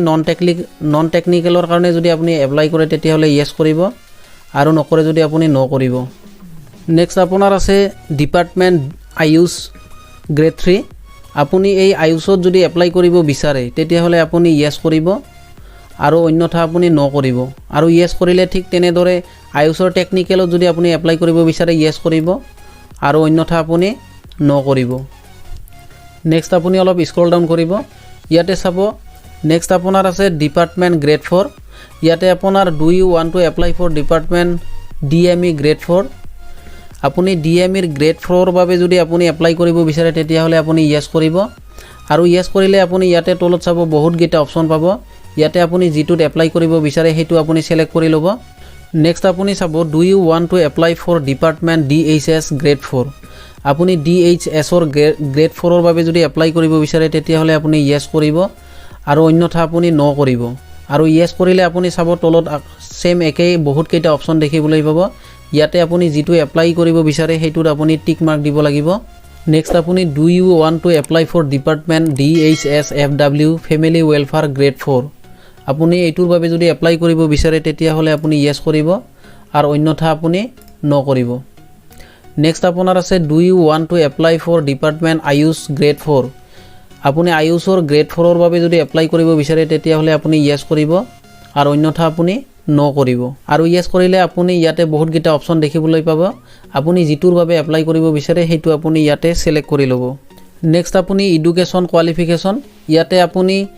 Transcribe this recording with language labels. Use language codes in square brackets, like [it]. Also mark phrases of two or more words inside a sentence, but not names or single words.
[as] নন টেকনিক্যালৰ কাৰণে যদি আপুনি এপ্লাই কৰে তেতিয়া হলে ইয়েস কৰিব আৰু নকৰে যদি আপুনি নো কৰিব নেক্সট আপোনাৰ আছে ডিপাৰ্টমেন্ট আয়ুষ গ্ৰেড 3 আপুনি এই আয়ুষত যদি এপ্লাই কৰিব বিচাৰে তেতিয়া হলে আপুনি ইয়েস কৰিব আৰু অন্যথা আপুনি নো কৰিব আৰু ইয়েস কৰিলে ঠিক তেনেদৰে আয়ুষৰ টেকনিক্যালত যদি আপুনি এপ্লাই কৰিব বিচাৰে ইয়েস কৰিব আৰু অন্যথা আপুনি নো কৰিব নেক্সট আপুনি অলপ [en] scroll down [as] কৰিব ইয়াতে চাব নেক্সট আপোনাৰ আছে [en] department grade 4 [as] ইয়াতে আপোনাৰ [en] do you want to apply for department [as] DME গ্ৰেড 4 আপুনি DME গ্ৰেড 4 ৰ বাবে যদি আপুনি এপ্লাই কৰিব বিচাৰে তেতিয়া হলে আপুনি ইয়েস কৰিব আৰু ইয়েস কৰিলে আপুনি ইয়াতে তলত চাব বহুত গিটা অপচন পাব ইয়াতে আপুনি যেটোত এপ্লাই কৰিব বিচাৰে হেতু আপুনি সিলেক্ট কৰি লব নেক্সট আপুনি চাব [en] do you want to apply for department [as] DHS গ্ৰেড 4 আপুনি DHS ৰ গ্ৰেড 4 ৰ বাবে যদি এপ্লাই কৰিব বিচাৰে তেতিয়া হলে আপুনি ইয়েস কৰিব আৰু অন্যথা আপুনি নো কৰিব আৰু ইয়েস কৰিলে আপুনি চাব তলত সেম একেই বহুত কেইটা অপচন দেখিবলৈ পাব ইয়াতে আপুনি যেটো এপ্লাই কৰিব বিচাৰে হেতুত আপুনি [en] tick mark [as] দিব লাগিব নেক্সট আপুনি [en] do you want to apply for department [as] DHS FW [en] family welfare grade 4 [as] আপুনি এইটোৰ বাবে যদি এপ্লাই কৰিব বিচাৰে তেতিয়া হলে আপুনি ইয়েস কৰিব আৰু অন্যথা আপুনি নো কৰিব নেক্সট আপোনাৰ আছে [en] do you want to apply for department [as] আয়ুষ গ্ৰেড 4 আপুনি আয়ুষৰ গ্ৰেড 4 ৰ বাবে যদি এপ্লাই কৰিব বিচাৰে তেতিয়া হলে আপুনি ইয়েস কৰিব আৰু অন্যথা আপুনি নো কৰিব আৰু ইয়েস কৰিলে আপুনি ইয়াতে বহুত গিটা অপচন দেখিবলৈ পাব আপুনি যেটোৰ বাবে এপ্লাই কৰিব বিচাৰে হেতু আপুনি ইয়াতে সিলেক্ট কৰি লব নেক্সট আপুনি [en] education qualification [as] ইয়াতে আপুনি